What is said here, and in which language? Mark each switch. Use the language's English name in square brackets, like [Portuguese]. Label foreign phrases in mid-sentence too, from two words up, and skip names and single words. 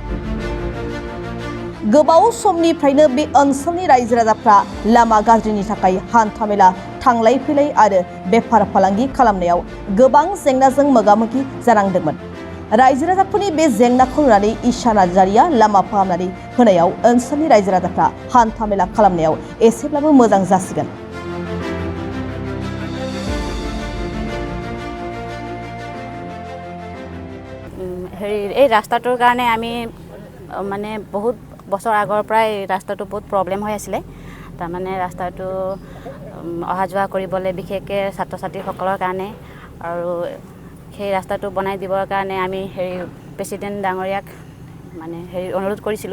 [Bodo] गोबाव समनिफ्रायनो बे ओनसोलनि रायजो राजाफ्रा लामा गाज्रिनि थाखाय हान्थामेला थांलाय फैलाय आरो बेफार फालांगि खालामनायाव गोबां जेंनाजों मोगा-मोगि जानांदोंमोन। रायजो राजाफोरनि बे जेंनाखौ नुनानै ईशा नार्जारिया लामा फाहामनानै होनायाव ओनसोलनि रायजो राजाफ्रा हान्थामेला खालामनायाव एसेब्लाबो मोजां जासिगोन। [Assamese] এই ৰাস্তাটোৰ কাৰণে আমি মানে বহুত বছৰ আগৰ পৰাই ৰাস্তাটো বহুত প্ৰব্লেম হৈ আছিল। তাৰমানে ৰাস্তাটো অহা যোৱা কৰিবলৈ বিশেষকৈ ছাত্ৰ ছাত্ৰীসকলৰ কাৰণে আৰু সেই ৰাস্তাটো বনাই দিবৰ কাৰণে আমি প্ৰেচিডেণ্ট ডাঙৰীয়াক মানে অনুৰোধ কৰিছিলোঁ।